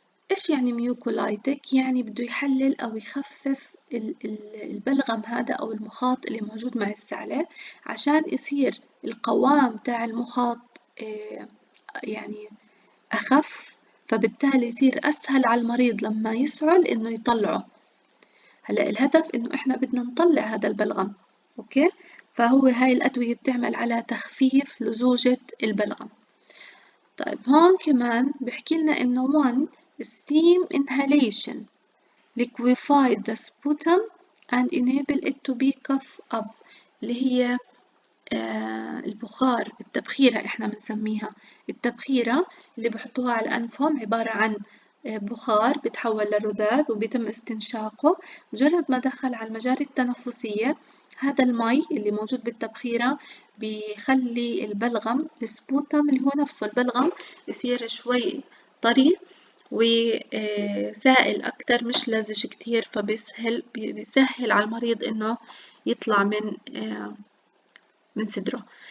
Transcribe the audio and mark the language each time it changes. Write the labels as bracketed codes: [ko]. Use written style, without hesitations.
[ar] إيش يعني ميوكولايتك؟ يعني بده يحلل أو يخفف البلغم هذا أو المخاط اللي موجود مع السعلة عشان يصير القوام تاع المخاط يعني أخف، فبالتالي يصير أسهل على المريض لما يسعل إنه يطلعه. هلا الهدف إنه إحنا بدنا نطلع هذا البلغم، أوكي؟ فهو هاي الأدوية بتعمل على تخفيف لزوجة البلغم. طيب هون كمان بحكي لنا إنه [en] one steam inhalation liquefy the sputum and enable it to be cough up، [ar] اللي هي البخار، التبخيرة إحنا بنسميها. التبخيرة اللي بحطوها على أنفهم عبارة عن بخار بيتحول لرذاذ وبيتم استنشاقه. مجرد ما دخل على المجاري التنفسية هذا المي اللي موجود بالتبخيرة بيخلي البلغم السبوتم اللي هو نفسه البلغم يصير شوي طري وسائل أكتر، مش لزج كتير، بيسهل على المريض إنه يطلع من صدره.